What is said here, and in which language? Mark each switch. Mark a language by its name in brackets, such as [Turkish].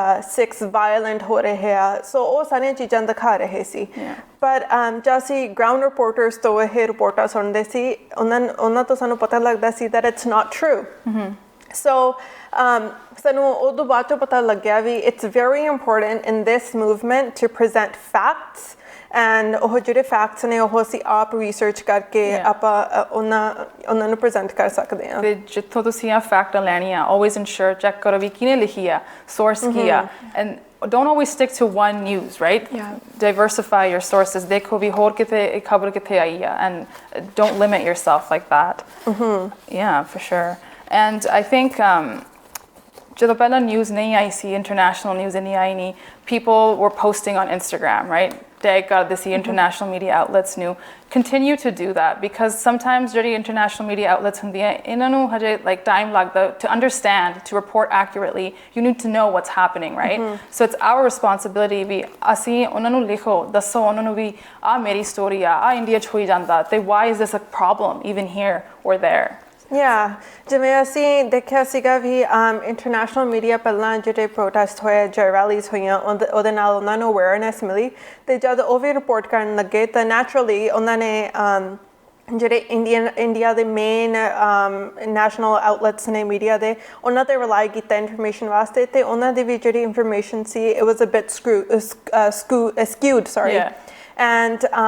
[Punjabi] Sikhs violent ਹੋ ਰਹੇ ਆ ਸੋ ਉਹ ਸਾਰੀਆਂ ਚੀਜ਼ਾਂ ਦਿਖਾ ਰਹੇ ਸੀ ਪਰ ਜਦ ਅਸੀਂ ਗਰਾਊਂਡ ਰਿਪੋਰਟਰਸ ਤੋਂ ਇਹ ਰਿਪੋਰਟਾਂ ਸੁਣਦੇ ਸੀ ਉਹਨਾਂ ਤੋਂ ਸਾਨੂੰ ਪਤਾ ਲੱਗਦਾ ਸੀ [English] that it's not true [Punjabi] ਸੋ ਸਾਨੂੰ ਉਦੋਂ ਬਾਅਦ ਚੋਂ ਪਤਾ ਲੱਗਿਆ ਵੀ [English] it's very important in this movement to present facts [Punjabi] and ਉਹ ਜਿਹੜੇ ਫੈਕਟਸ ਨੇ ਉਹ ਅਸੀਂ ਆਪ ਰਿਸਰਚ ਕਰਕੇ ਆਪਾਂ ਉਹਨਾਂ ਨੂੰ ਪ੍ਰੈਜ਼ੈਂਟ ਕਰ ਸਕਦੇ ਹਾਂ ਤੇ ਜਿੱਥੋਂ ਤੁਸੀਂ ਆ ਫੈਕਟ ਲੈਣੀ ਆ always ensure ਚੈੱਕ ਕਰੋ ਵੀ ਕਿਹਨੇ ਲਿਖੀ ਆ source ਕੀ ਆ [English] and don't always stick to one news, [Punjabi] right? [English] Diversify your sources. [Punjabi] Dekho bhi hor kithe khabar kithe aayi hai [English] and don't limit yourself like that. [Punjabi] Yeah, for sure. [English] And I think [Punjabi] ਜਦੋਂ ਪਹਿਲਾਂ news ਨਹੀਂ ਆਈ ਸੀ, international news ਨਹੀਂ ਆਈ ਨਹੀਂ, [English] people were posting on Instagram, right? Tag ਕਰਦੇ ਸੀ international media outlets ਨੂੰ. Continue to do that because sometimes ਜਿਹੜੀ international media outlets [Punjabi] ਹੁੰਦੀਆਂ ਇਹਨਾਂ ਨੂੰ ਹਜੇ [English] like time ਲੱਗਦਾ to understand, to report accurately. You need to know what's happening, right? So it's our responsibility [Punjabi] ਵੀ ਅਸੀਂ ਉਹਨਾਂ ਨੂੰ ਲਿਖੋ, ਦੱਸੋ ਉਹਨਾਂ ਨੂੰ ਵੀ ਆ ਮੇਰੀ ਸਟੋਰੀ ਆ ਇੰਡੀਆ 'ਚ ਹੋਈ ਜਾਂਦਾ ਤੇ [English] why is this a problem even here or there? [Punjabi] ਜਿਵੇਂ ਅਸੀਂ ਦੇਖਿਆ ਸੀਗਾ ਵੀ ਇੰਟਰਨੈਸ਼ਨਲ ਮੀਡੀਆ ਪਹਿਲਾਂ ਜਿਹੜੇ ਪ੍ਰੋਟੈਸਟ ਹੋਏ ਜਾਂ ਰੈਲੀਜ਼ ਹੋਈਆਂ ਉਹਦੇ ਨਾਲ ਉਹਨਾਂ ਨੂੰ ਅਵੇਅਰਨੈਸ ਮਿਲੀ ਤੇ ਜਦ ਉਹ ਵੀ ਰਿਪੋਰਟ ਕਰਨ ਲੱਗੇ ਤਾਂ ਨੈਚੁਰਲੀ ਉਹਨਾਂ ਨੇ ਜਿਹੜੇ ਇੰਡੀਆ ਦੇ ਮੇਨ ਨੈਸ਼ਨਲ ਆਊਟਲੈਟਸ ਨੇ ਮੀਡੀਆ ਦੇ ਉਹਨਾਂ 'ਤੇ ਰਿਲਾਈ ਕੀਤਾ ਇਨਫੋਰਮੇਸ਼ਨ ਵਾਸਤੇ ਤੇ ਉਹਨਾਂ ਦੀ ਵੀ ਜਿਹੜੀ information ਸੀ [English] it was a bit skewed [Punjabi] and